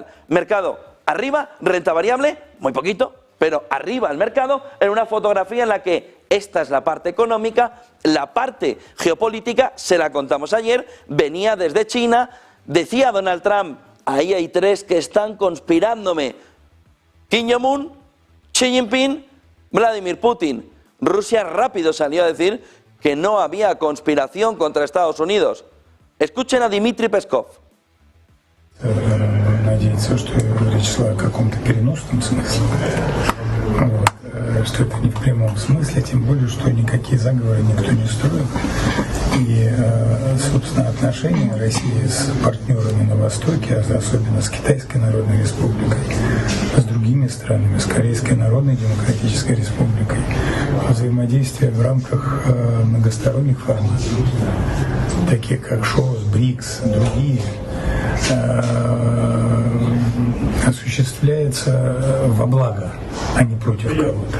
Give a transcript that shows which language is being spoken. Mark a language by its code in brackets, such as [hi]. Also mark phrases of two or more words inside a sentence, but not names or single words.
[es] Mercado arriba, renta variable, muy poquito, pero arriba el mercado en una fotografía en la que esta es la parte económica, la parte geopolítica, se la contamos ayer, venía desde China, decía Donald Trump, ahí hay 3 que están conspirándome. Kim Jong-un, Xi Jinping, Vladimir Putin. Rusia rápido salió a decir que no había conspiración contra Estados Unidos. Escuchen a Dmitry Peskov. [ru] Надеяться, что речь шла о каком-то переносном смысле, что это не в прямом смысле, тем более, что никакие заговоры никто не строил. И, собственно, отношения России с партнерами на Востоке, особенно с Китайской Народной Республикой, с другими странами, с Корейской Народной Демократической Республикой, взаимодействие в рамках многосторонних форматов, таких как ШОС, БРИКС, другие, осуществляется во благо, а не против кого-то.